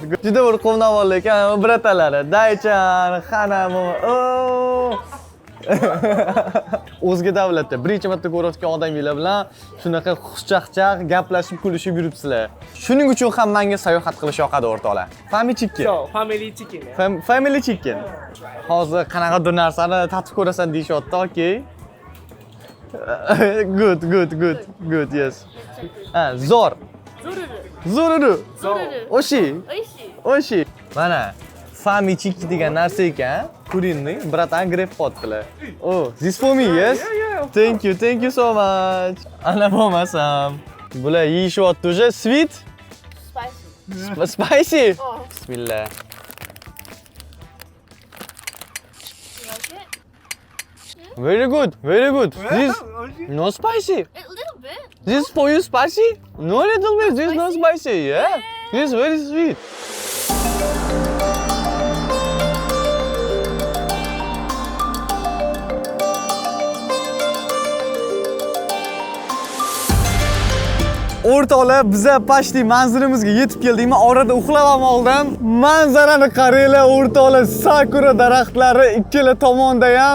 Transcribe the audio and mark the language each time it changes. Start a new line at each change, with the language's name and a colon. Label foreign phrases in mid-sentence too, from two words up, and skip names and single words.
Uzbek: Juda bir quvnavoq ekan, bratalari. Daychan, Xanam. O'zga davlatda birinchi marta ko'rayotgan odamlar bilan shunaqa xushchaqchaq gaplashib, kulishib yuribsizlar. Shuning uchun ham menga sayohat qilish yoqadi o'rtoqlar.
English: Family chicken. So, family chicken. Family chicken.
Uzbek: Hozir qanaqadir narsani tatib ko'rasan deyishyapti,
English: okay? Good, yes. Zor. Zoruru.
Japanese: Oshi.
Uzbek: Mana
English: family chicken
Uzbek: degan narsa ekan. Ko'ringmi? Bratan grab qotdilar.
English: Oh, this for me, yes? Thank you so much.
Uzbek: Ana bo'lmasam. Bular yeyishyapti уже
English: sweet? Spicy. Bismillah. Very good. This no spicy. A little bit. This for you spicy? No little bit. This no spicy. Yeah. This very sweet.
Uzbek: O'rtoqlar, biza pashti manzilimizga yetib keldik. Men orada uxlab ham oldim. Manzarani qaranglar, o'rtoqlar, sakura daraxtlari ikkala tomonda ham.